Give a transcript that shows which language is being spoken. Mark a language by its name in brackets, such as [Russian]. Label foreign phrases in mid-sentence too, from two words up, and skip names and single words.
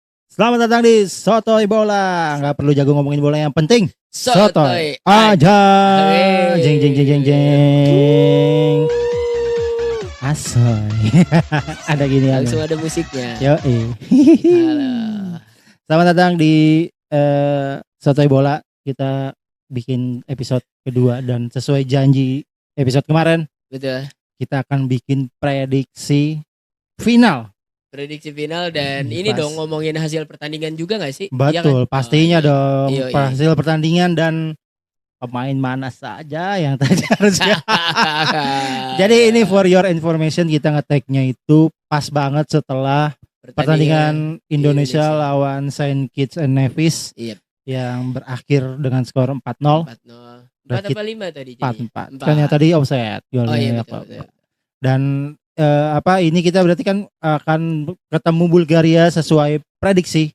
[Indonesian] Selamat datang di Sotoy Bola. Nggak perlu jago ngomongin bola, yang penting Sotoy aja. Hey. Jeng jeng jeng jeng jeng. Asoy. Ada gini Langsung ada musiknya. Yo. Halo. Selamat datang di Sotoy Bola. Kita bikin episode kedua dan sesuai janji episode kemarin, Betul. kita akan bikin prediksi final. Prediksi final dan ini Pas. dong ngomongin hasil pertandingan juga gak sih? Betul, Iya kan? pastinya dong. Iya. Hasil pertandingan dan pemain mana saja yang tadi harusnya. Jadi ini [English] for your information, [Indonesian] kita ngeteknya itu pas banget setelah pertandingan Indonesia lawan Saint Kitts and Nevis. Yep. Yang berakhir dengan skor 4-0. 4-0. 4 apa 5 tadi? 4-4. Kan yang tadi offset. Oh iya betul. Dan ini kita berarti kan akan ketemu Bulgaria sesuai prediksi.